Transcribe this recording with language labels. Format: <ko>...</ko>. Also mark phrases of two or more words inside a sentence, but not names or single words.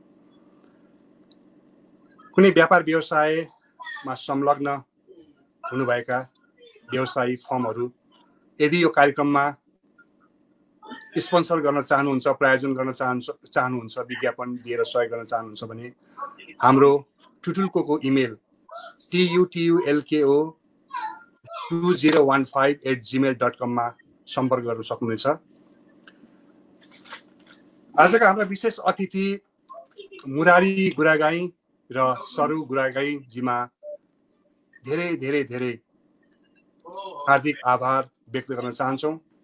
<ne>कुनै व्यापार व्यवसायमा संलग्न हुनुभएका व्यवसायी फर्महरू यदि यो कार्यक्रममा स्पोन्सर गर्न चाहनुहुन्छ, प्रायोजन गर्न चाहनुहुन्छ, विज्ञापन दिएर सहयोग गर्न चाहनुहुन्छ भने हाम्रो टुटुल्को इमेल tutulko2015@gmail.com मा सम्पर्क गर्न सक्नुहुनेछ। आजका हाम्रा विशेष अतिथि मुरारी गुरागाई र सरु गुरागाईजीमा धेरै धेरै धेरै हार्दिक आभार व्यक्त गर्न चाहन्छौँ।</ne>